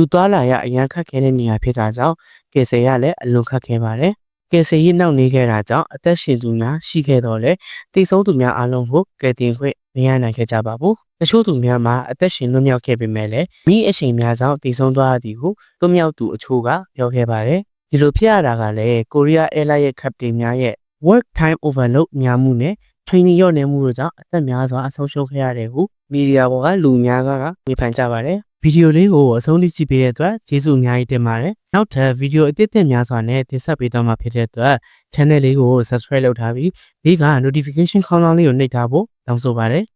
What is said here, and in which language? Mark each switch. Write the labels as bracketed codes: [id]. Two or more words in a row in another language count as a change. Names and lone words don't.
[my] သွားလာရအရန်ခက်ခဲတဲ့နေရာဖြစ်တာကြောင့်ကယ်ဆယ်ရလည်းအလွန်ခက်ခဲပါတယ်။ကယ်ဆယ်ရေးနောက်နေခဲ့တာကြောင့်အသက်ရှင်သူများရှိခဲ့တော့လေတိတ်ဆုံးသူများအားလုံး ကိုကယ်တင်ခွင့်မရနိုင်ခဲ့ကြပါဘူး။တချို့သူများမှာအသက်ရှင်လွတ်မြောက်ခဲ့ပေမဲ့လည်းမိအချိန်များကြောင့်တိတ် ဆုံးသွားသည်ဟုလွတ်မြောက်သူအချို့ကပြောခဲ့ပါတယ်။ဒီလိုဖြစ်ရတာကလည်းကိုရီးယား Airline ရဲ့ captain များရဲ့ [en] work time overload [my] များမှုနဲ့ training ရော့နေမှုတို့ကြောင့်အသက်များစွာအဆုံးရှုံးခဲ့ရတယ်ဟုမီဒီယာပေါ်ကလူများကဝေဖန်ကြပါတယ်။ဗီဒီယိုလေးကိုအဆုံးထိကြည့်ပေးတဲ့အတွက်ကျေးဇူးအများကြီးတင်ပါတယ်။နောက်ထပ်ဗီဒီယိုအသစ်များစွာနဲ့တင်ဆက်ပေးသွားမှာဖြစ်တဲ့အတွက် channel လေးကို subscribe လုပ်ထားပြီးဘေးက notification ခေါင်းလောင်းလေးကိုနှိပ်ထားဖို့တောင်းဆိုပါတယ်။